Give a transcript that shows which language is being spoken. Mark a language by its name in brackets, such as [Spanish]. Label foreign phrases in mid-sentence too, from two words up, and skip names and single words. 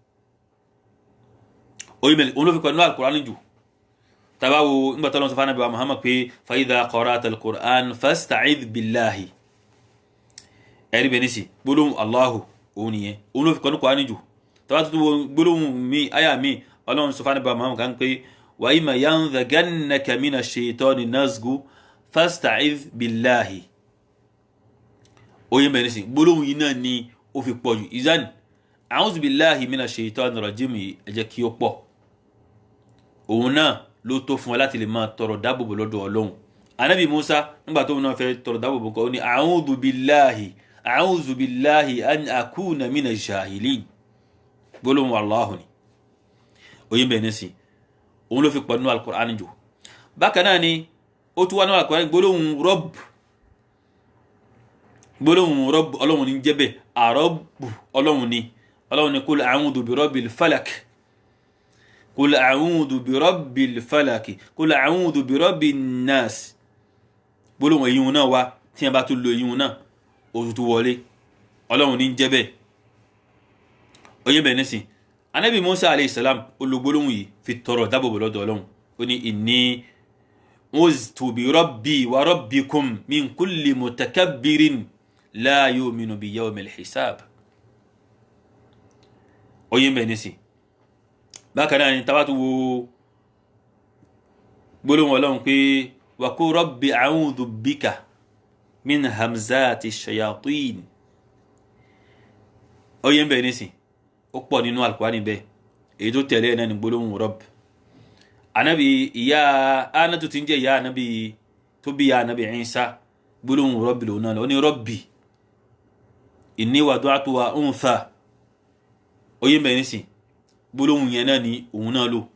[Yoruba] oyi mẹ́lẹ̀ òun ló fi kọ́ nínú alukur'an jù tàbá wo nígbà tó lọ́n sọ fún Ànábì wa Muhammad pé [Arabic] فإذا قرأت القرآن فاستعذ بالله [Yoruba] ẹ̀rí bẹ́ẹ̀ nísì gbólóhùn Allahu òun nìyẹn òun ló fi kọ́ nínú Qur'an jù tàbá tó wo gbólóhùn mi àyà mi Ọlọ́run sọ fún Ànábì wa Muhammad kan pé [Arabic] وإما ينزغنك من الشيطان نزغ فاستعذ بالله [Yoruba] oyi mẹ́lẹ̀ nísì gbólóhùn yìí náà ni ó fi pọ̀ jù izan [Arabic] أعوذ بالله من الشيطان الرجيم [Yoruba] ẹ jẹ́ kí ó pọ̀ òun náà ló tó fún wa láti lè máa tọrọ dáàbòbò lọ́dọ̀ Ọlọ́run Ànábì Musa nígbà tó náà fẹ́ tọrọ dáàbòbò kan ó ní [Arabic] أعوذ بالله أن أكون من الجاهلين [Yoruba] gbólóhùn Allahu ni oyin bẹ̀ nísìn òun ló fi pọ̀ nínú al-Qur'an jù bákan náà ni ó tún wá nínú al-Qur'an gbólóhùn Rabb Ọlọ́run ní jẹ́ bẹ́ẹ̀ àrọ́bù Ọlọ́run ni [Arabic] قل أعوذ برب الفلق قل أعوذ برب الفلق قل أعوذ برب الناس [Yoruba] gbólóhùn èyí náà wá tí wọ́n bá tún lo èyí náà òtútù wọlé Ọlọ́run ní jẹ́ bẹ́ẹ̀ oyè bẹ́ẹ̀ nísìn Ànábì Musa [Arabic] عليه السلام [Yoruba] olùgbólóhùn yìí fi tọrọ dábòbò lọ́dọ̀ Ọlọ́run ó ní [Arabic] إني عذت بربي وربكم من كل متكبر لا يؤمن بيوم الحساب [Yoruba] oyè bẹ́ẹ̀ nísìn bákan náà ni tabatu wo gbólóhùn Ọlọ́run pé [Arabic] وقل رب أعوذ بك من همزات الشياطين [Yoruba] oyè bẹ́ẹ̀ nísìn ó pọ̀ nínú Al-Qur'ani bẹ́ẹ̀ èyí tó tẹ̀lé náà ni gbólóhùn Rabb Ànábì ìyá Anatu tí ń jẹ́ ìyá Ànábì tó bí ìyá Ànábì Isa gbólóhùn Rabbi lòun náà ó ní [Arabic] رب إني وضعتها أنثى [Yoruba] oyè bẹ́ẹ̀ nísìn gbólóhùn yẹn náà ni òun náà lò